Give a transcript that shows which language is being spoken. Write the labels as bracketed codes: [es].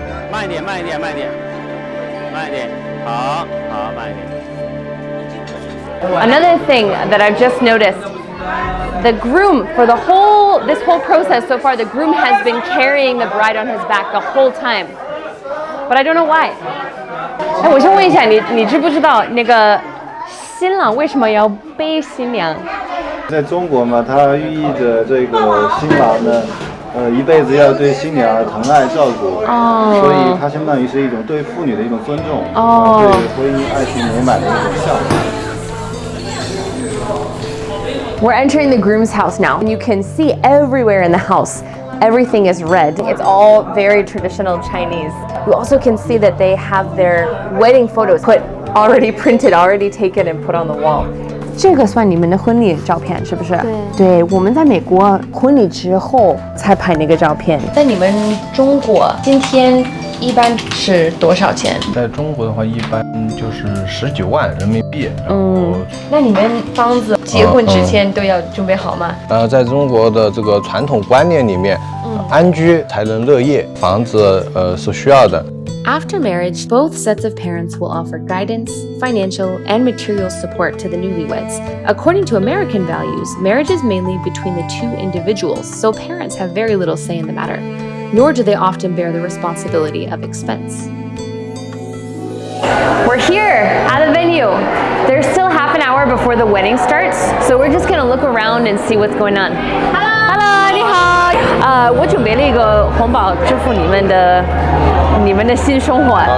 [zh] 慢一点，慢一点，慢一点，慢一点，好，好，慢一点。 [en] Another thing that I've just noticed, the groom, for this whole process so far, the groom has been carrying the bride on his back the whole time. But I don't know why. [zh] 哎，我先问一下你知不知道那个新郎为什么要背新娘？在中国嘛，它寓意着这个新郎呢，一辈子要对新娘疼爱照顾，所以它相当于是一种对妇女的一种尊重，对婚姻爱情美满的一种向往。 [en] We're entering the groom's house now, and you can see everywhere in the house, everything is red. It's all very traditional Chinese. You also can see that they have their wedding photos already printed, already taken and put on the wall. [zh] 这个算你们的婚礼照片是不是？对，我们在美国婚礼之后才拍那个照片。在你们中国今天一般是多少钱？在中国的话，一般就是19万人民币。那你们房子结婚之前都要准备好吗？在中国的这个传统观念里面，安居才能乐业，房子是需要的。 [en] After marriage, both sets of parents will offer guidance, financial, and material support to the newlyweds. According to American values, marriage is mainly between the two individuals, so parents have very little say in the matter, nor do they often bear the responsibility of expense. We're here at the venue. There's still half an hour before the wedding starts, so we're just gonna look around and see what's going on. Hello, [zh] 你好。我准备了一个红包，祝福你们的新生活。